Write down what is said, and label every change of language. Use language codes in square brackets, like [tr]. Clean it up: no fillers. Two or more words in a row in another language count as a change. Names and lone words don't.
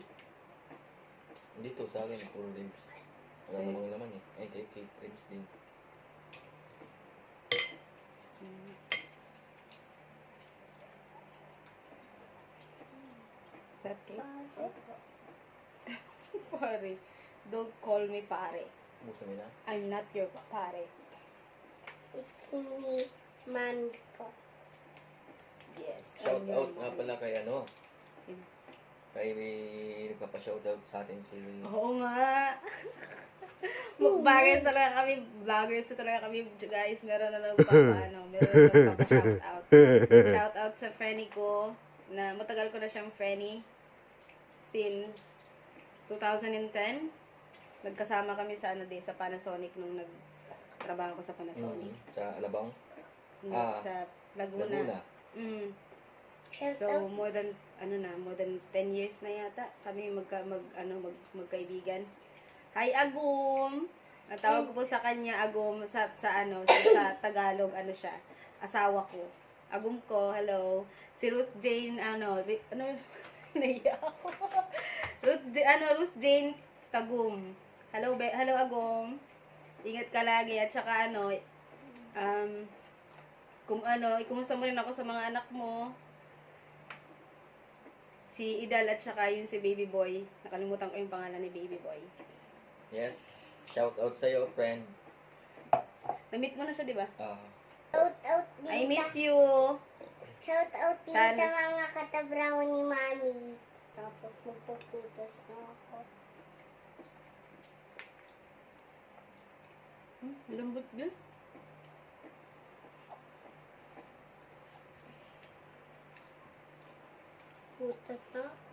[tl] Dito sa akin, puro ribs. Wala namang laman eh. Ay, cake, ribs din. Sarap cake? Pare. [en] Don't call me pare. [tl] Buso mo na. [en] I'm not your pare. It's me, Manto. Yes. Shout I'm your [tl] out nga [en] mommy. [tl] pala kay ano. Sino? Kay nagpapa-shout out sa atin si... Oo nga. Mukbangers talaga kami, vloggers na talaga kami, guys. Meron na lang meron na lang [en] shout out. Shout out [tl] sa Frenny ko, na matagal ko na siyang Frenny since 2010. Nagkasama kami sa sa Panasonic nung nagtrabaho ko sa Panasonic. Sa Alabang. Ah, sa Laguna. Laguna. Mm. [en] Shout So, out. more than 10 years [tl] na yata kami magkaibigan. [en] Hi, Agum! [tl] Ang tawag ko po sa kanya, Agum, sa Tagalog, ano siya, asawa ko. Agum ko, hello. Si Ruth Jane, naiya ako. Ruth Jane Tagum. Hello, Agum. Ingat ka lagi, at saka ikumusta mo rin ako sa mga anak mo. Si Idal at saka yun si Baby Boy. Nakalimutan ko yung pangalan ni Baby Boy. [en] Yes. Shout out sa'yo, friend. [tl] Na-meet mo na siya, di ba? [en] Shout out [tl] din [en] I miss [tl] sa, [en] you. shout out [tl] din Sana. sa mga katabraw ni Mami. Tapos magpuputos na ako. Lambot din. Putos na ako.